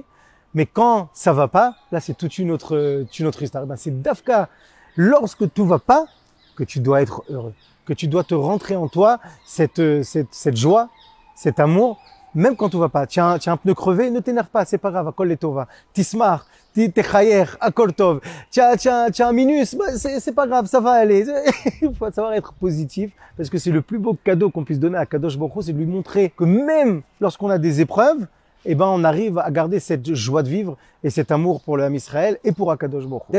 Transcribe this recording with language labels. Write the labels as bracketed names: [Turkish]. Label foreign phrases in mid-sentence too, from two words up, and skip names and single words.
[French] Mais quand ça va pas, là, c'est toute une autre histoire. Ben, c'est Dafka, lorsque tout va pas, que tu dois être heureux, que tu dois te rentrer en toi cette joie, cet amour, même quand tout va pas. Tiens, un pneu crevé, ne t'énerve pas, c'est pas grave, [Hebrew] הכל לטובה. תשמח, תחייך, הכל טוב. [French] Tiens, un minus, bah, c'est pas grave, ça va aller. Il faut savoir être positif, parce que c'est le plus beau cadeau qu'on puisse donner à Kadosh Baruch Hu, c'est de lui montrer que même lorsqu'on a des épreuves, eh ben, on arrive à garder cette joie de vivre et cet amour pour le [Hebrew] עם ישראל [French] et pour Akadosh Baruch Hu.